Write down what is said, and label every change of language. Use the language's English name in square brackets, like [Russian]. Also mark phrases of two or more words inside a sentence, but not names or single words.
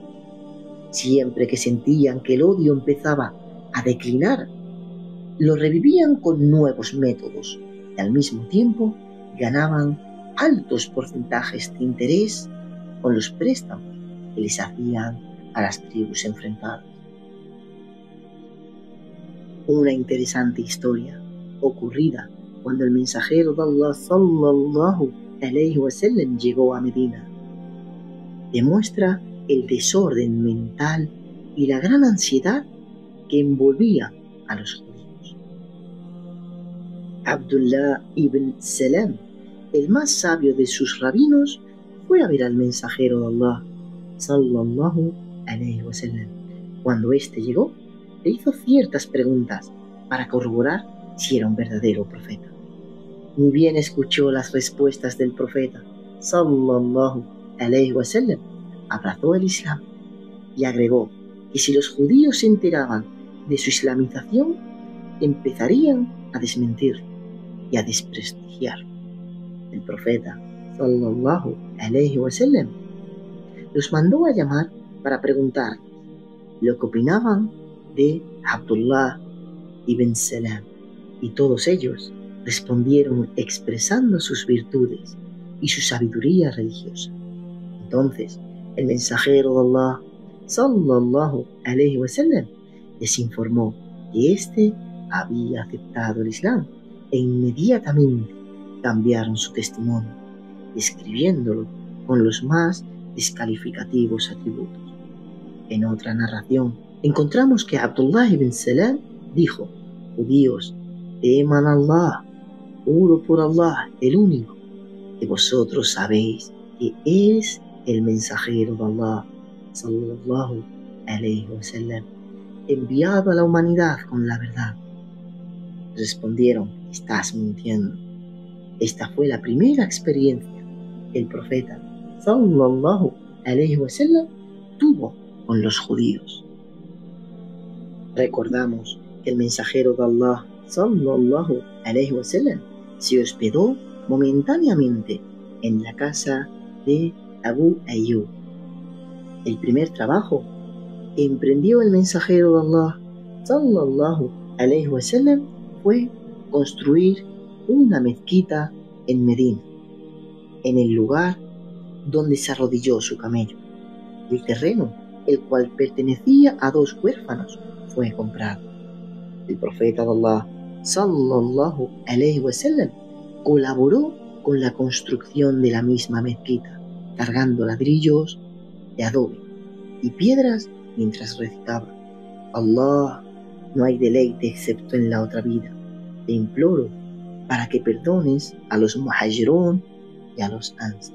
[Spanish] Siempre que sentían que el odio empezaba a declinar, lo revivían con nuevos métodos y al mismo tiempo ganaban altos porcentajes de interés con los préstamos que les hacían a las tribus enfrentadas. Una interesante historia ocurrida cuando el mensajero de Allah [Arabic] صلى الله عليه وسلم [Spanish] llegó a Medina demuestra el desorden mental y la gran ansiedad que envolvía a los judíos. Abdullah ibn Salam, el más sabio de sus rabinos, fue a ver al mensajero de Allah [Arabic] صلى الله عليه وسلم. [Spanish] Cuando éste llegó, le hizo ciertas preguntas para corroborar si era un verdadero profeta. Ni bien escuchó las respuestas del profeta [Arabic] صلى الله عليه وسلم, [Spanish] abrazó el Islam y agregó que si los judíos se enteraban de su islamización, empezarían a desmentirlo y a desprestigiarlo. El profeta, [Arabic] صلى الله عليه وسلم, [Spanish] los mandó a llamar para preguntarles lo que opinaban de Abdullah ibn Salam, y todos ellos respondieron expresando sus virtudes y su sabiduría religiosa. Entonces, el mensajero de Allah, [Arabic] صلى الله عليه وسلم, [Spanish] les informó que éste había aceptado el Islam e inmediatamente cambiaron su testimonio, describiéndolo con los más descalificativos atributos. En otra narración, encontramos que Abdullah ibn Salam dijo: judíos, teman a Allah, juro por Allah, el único, que vosotros sabéis que es el mensajero de Allah, [Arabic] صلى الله عليه وسلم, [Spanish] enviado a la humanidad con la verdad. Respondieron: estás mintiendo. Esta fue la primera experiencia que el profeta, [Arabic] صلى الله عليه وسلم, [Spanish] tuvo con los judíos. Recordamos que el mensajero de Allah, [Arabic] صلى الله عليه وسلم, [Spanish] se hospedó momentáneamente en la casa de Abu Ayyub. El primer trabajo que emprendió el mensajero de Allah, [Arabic] صلى الله عليه وسلم, [Spanish] fue construir una mezquita en Medina, en el lugar donde se arrodilló su camello. El terreno, el cual pertenecía a dos huérfanos, fue comprado. El profeta de Allah, [Arabic] صلى الله عليه وسلم, [Spanish] colaboró con la construcción de la misma mezquita, cargando ladrillos de adobe y piedras mientras recitaba: Allah, no hay deleite excepto en la otra vida. Te imploro para que perdones a los muhajirón y a los ansar.